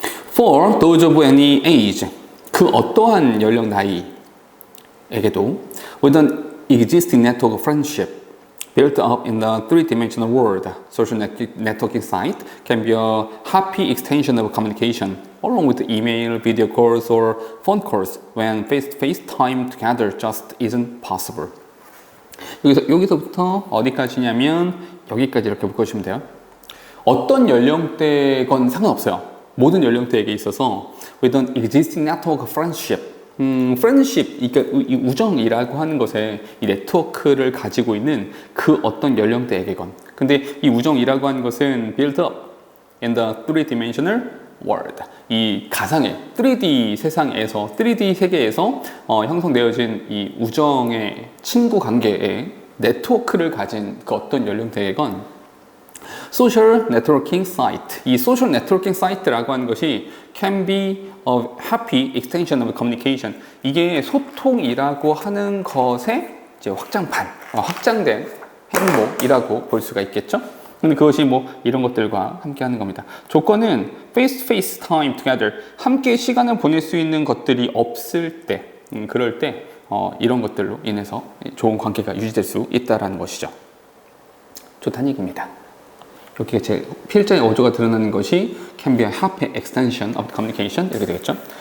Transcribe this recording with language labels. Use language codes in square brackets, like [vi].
[en] For those of any age, [ko] 그 어떠한 연령 나이에게도 [en] with an existing network of friendship built up in the three-dimensional world, social networking site can be a happy extension of communication, along with email, video calls, or phone calls when face-to-face time together just isn't possible. [ko] 여기서부터 어디까지냐면 여기까지 이렇게 묶어주시면 돼요. 어떤 연령대건 상관없어요. 모든 연령대에게 있어서 [en] with an existing network of friendship friendship, [ko] 그러니까 이 우정이라고 하는 것에 이 네트워크를 가지고 있는 그 어떤 연령대에게건. 근데 이 우정이라고 하는 것은 [en] built up in the three-dimensional world. [ko] 이 가상의 3D 세상에서, 3D 세계에서 형성되어진 이 우정의 친구 관계에 네트워크를 가진 그 어떤 연령대에건 social networking site. [en] 이 social networking site라고 [ko] 하는 것이 [en] can be a happy extension of communication. [ko] 이게 소통이라고 하는 것의 이제 확장판, 확장된 행목이라고 볼 수가 있겠죠. 근데 그것이 뭐 이런 것들과 함께 하는 겁니다. [en] 조건은 face-to-face time together. [ko] 함께 시간을 보낼 수 있는 것들이 없을 때, 그럴 때 이런 것들로 인해서 좋은 관계가 유지될 수 있다는 것이죠. 좋다는 얘기입니다. 여기에 제 필자의 어조가 드러나는 것이 [en] can be a happy extension of communication [ko] 이렇게 되겠죠.